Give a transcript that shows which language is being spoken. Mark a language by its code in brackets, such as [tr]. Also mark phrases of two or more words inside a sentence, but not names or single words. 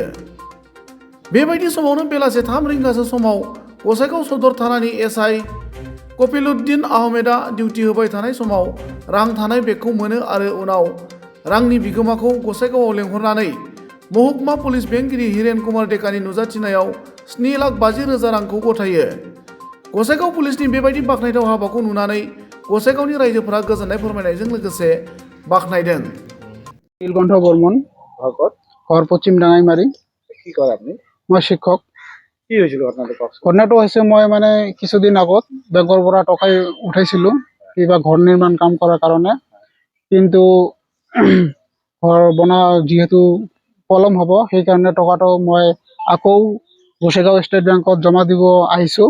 [brx] बेबायदि समावनो बेलासे 3 रिंगासो समाव गसाइगाव सदर थानानि एसआइ कफिलुद्दिन आहमेदआ डिउटि होबाय थानाय समाव रां थानाय बेगखौ मोनो आरो उनाव रांनि बिगोमाखौ गसाइगावआव लेंहरनानै महकुमा पुलिस बेंगिरि हिरेन कुमार डेकानि नुजाथिनायाव 7,50,000 रांखौ गथायो। गसाइगाव पुलिसनि बेबायदि बाखनायथाव हाबाखौ नुनानै गसाइगावनि रायजोफोरा गोजोननाय फोरमायनायजों लोगोसे बाखनायदों। [as] নীলকণ্ঠ বর্মন, ঘর পশ্চিম ডাঙাইমারি। কি কৰে আপুনি? মই শিক্ষক। কি হৈছিল ঘটনাটো কওকচোন। ঘটনাটো হৈছে মই মানে কিছুদিন আগত বেংকৰ পৰা টকা উঠাইছিলোঁ কিবা ঘৰ নিৰ্মাণ কাম কৰাৰ কাৰণে, কিন্তু ঘৰ বনোৱা যিহেতু পলম হ'ব সেইকাৰণে টকাটো মই আকৌ গোসাইগাঁও ষ্টেট বেংকত জমা দিব আহিছোঁ।